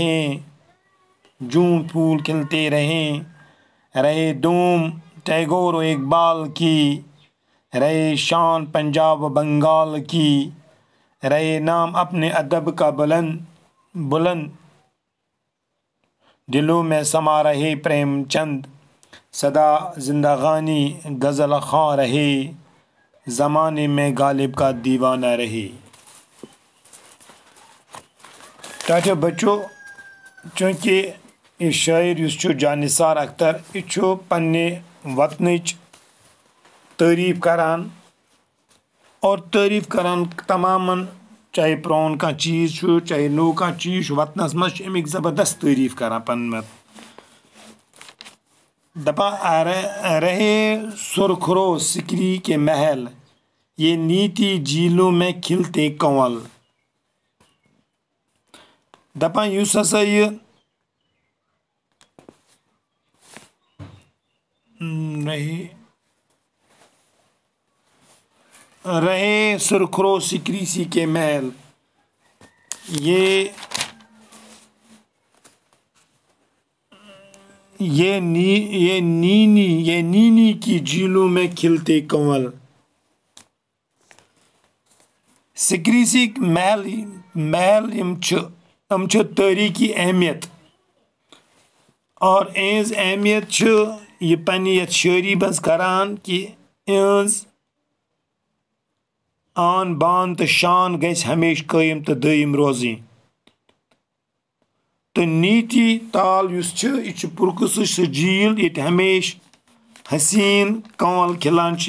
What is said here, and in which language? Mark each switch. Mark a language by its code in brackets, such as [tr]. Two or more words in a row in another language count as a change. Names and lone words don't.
[ur] رہے دوم ٹیگور و اقبال کی رہے شان پنجاب و بنگال کی رہے نام اپنے ادب کا بلند دلوں میں سما رہے پریم چند سدا زندگانی غزل خواں رہے زمانے میں غالب کا دیوانہ رہے. [ks] ٹاٹو بچو چونکہ یہ شاعر جان نثار اختر یہ پنہ وطنچ تعریف کران اور تعریف کران تمامن چاہے پرون کانٛہہ چیز چاہے نوٚو کانٛہہ چیز وطنس منٛز امیُک زبردست تعریف کران پنُن دپان [ur] رہے سرخرو سکری کے محل یہ نیتی جھیلوں میں کھلتے کنول [ks] دپان یُس ہسا یہ [ur] رہے سرخرو سکری کے محل یہ نینی کی جھیلوں میں کھلتے کنول [ks] سکری محل یم تاریخی اہمیت اور اہذ اہمیت یہ پنہ یتھ شاعری منٛز کران کہ اہذ آن بان تو شان گژھِ ہمیشہ قٲیِم تہٕ دٲیِم روزٕنۍ تہٕ نیتی تال یُس یہِ چھُ پُرکٔشش سُہ جھیل ییٚتہِ ہمیشہ حسین کنول کھِلان چھِ